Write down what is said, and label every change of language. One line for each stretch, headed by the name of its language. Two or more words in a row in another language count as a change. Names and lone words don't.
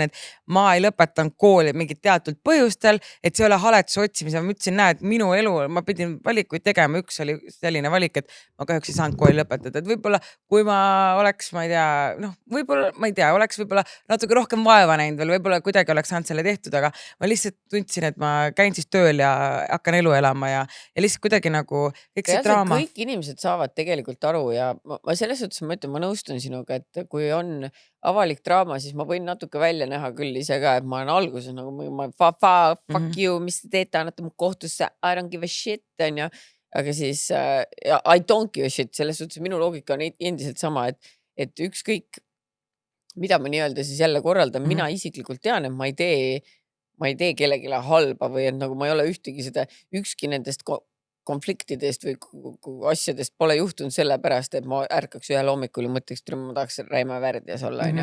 Estonian: et ma ei lõpetanud kooli mingit teatud põhjustel, et see ei ole haletsuse otsimise, ma ütlesin, näed, minu elu, ma pidin valikuid tegema, üks oli selline valik, et ma kahjuks ei saanud kooli lõpetada, et võib-olla kui ma oleks, ma ei tea, noh, võib-olla, ma ei tea, oleks võib-olla natuke rohkem vaeva näinud veel, võib-olla kuidagi oleks saanud selle tehtud, aga ma lihtsalt tundsin, et ma käin siis tööl ja hakkan elu elama ja lihtsalt kuidagi nagu kõik see draama. Kõik inimesed saavad tegelikult aru ja ma selles suhtes ma ütlen, ma nõustun sinuga, et kui on avalik draama, siis ma võin natuke välja näha küll ise ka, et ma olen alguses nagu
English: fuck you,
Estonian: mis te teete, annate mu kohtusse,
English: I don't give a shit,
Estonian: on ju. Aga siis
English: I don't give a shit,
Estonian: selles suhtes minu loogika on endiselt sama, et ükskõik, mida ma nii-öelda siis jälle korraldan, mina isiklikult tean, et ma ei tee kellelegi halba või et nagu ma ei ole ükski nendest konfliktidest või asjadest pole juhtunud sellepärast, et ma ärkaks ühel hommikul ja mõtleks, et ma tahaks Räime värdjas olla, on ju.